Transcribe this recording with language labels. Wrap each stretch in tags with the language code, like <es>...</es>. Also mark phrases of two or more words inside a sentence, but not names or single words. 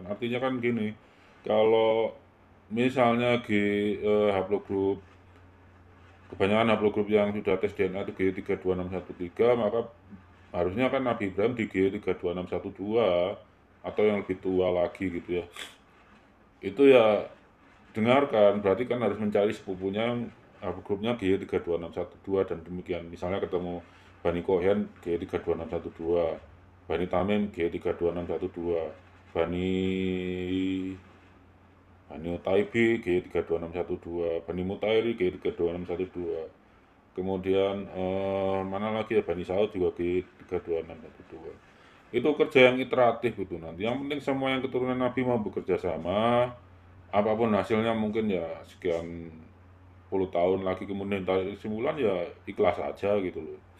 <id>Artinya kan gini, kalau misalnya haplogrup, kebanyakan haplogrup yang sudah tes DNA itu G32613, maka harusnya kan Nabi Ibrahim di G32612 atau yang lebih tua lagi gitu ya. Itu ya dengarkan, berarti kan harus mencari sepupunya yang haplogrupnya G32612 dan demikian. Misalnya ketemu Bani Kohen G32612, Bani Tamim G32612, Bani Bani Utaibi G32612, Bani Mutairi G32612. Kemudian mana lagi ya, Bani Saud juga G32612. Itu kerja yang iteratif itu nanti. Yang penting semua yang keturunan Nabi mau bekerja sama, apapun hasilnya mungkin ya sekian puluh tahun lagi kemudian tarik kesimpulan, ya ikhlas aja gitu loh.</id>